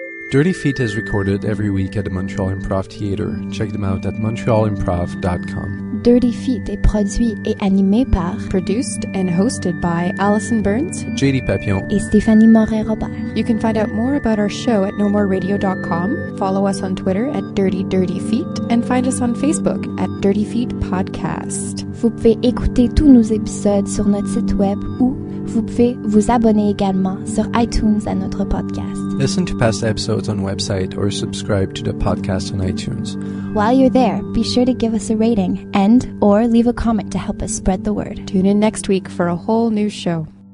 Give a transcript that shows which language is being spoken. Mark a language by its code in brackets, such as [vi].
[en] Dirty Feet is recorded every week at the Montreal Improv Theatre. Check them out at montrealimprov.com. [fr] Dirty Feet est produit et animé par [en] Produced and hosted by Allison Burns, JD Papillon, [fr] et Stéphanie Moret-Robert. [en] You can find out more about our show at nomoreradio.com, follow us on Twitter at Dirty Feet, and find us on Facebook at Dirty Feet Podcast. [fr] Vous pouvez écouter tous nos épisodes sur notre site web ou vous pouvez vous abonner également sur iTunes à notre podcast. [en] Listen to past episodes on website or subscribe to the podcast on iTunes. While you're there, be sure to give us a rating and or leave a comment to help us spread the word. Tune in next week for a whole new show.